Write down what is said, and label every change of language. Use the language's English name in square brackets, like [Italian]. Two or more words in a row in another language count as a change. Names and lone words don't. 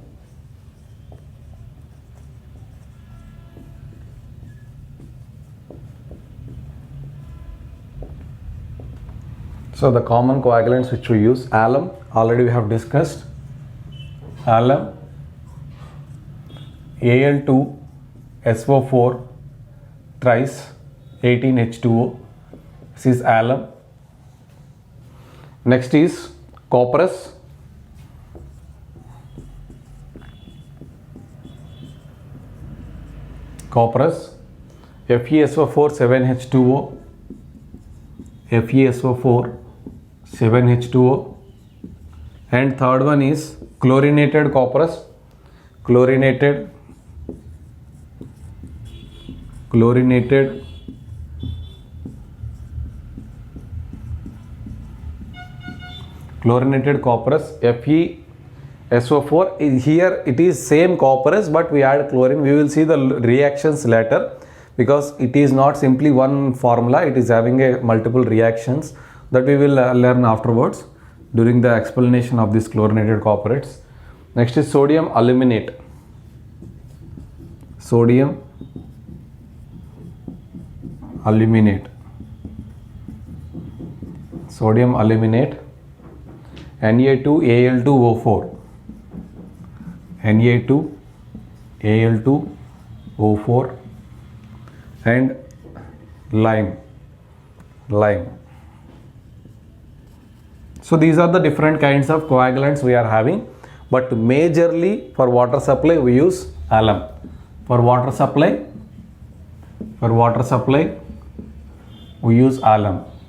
[English] So the common coagulants which we use: alum, already we have discussed. Alum, Al2SO4 thrice 18H2O. This is alum. Next is copperas. Copperas, FeSO4 7H2O, FeSO4 7H2O, and third one is chlorinated copperas, chlorinated copperas, FeSO4 is here, it is same copperas but we add chlorine. We will see the reactions later, because it is not simply one formula, it is having a multiple reactions that we will learn afterwards during the explanation of these chlorinated copperates. Next is sodium aluminate. Sodium aluminate. Sodium aluminate. Na2Al2O4. Na2Al2O4 and lime. So these are the different kinds of coagulants we are having, but majorly for water supply we use alum. For water supply we use alum.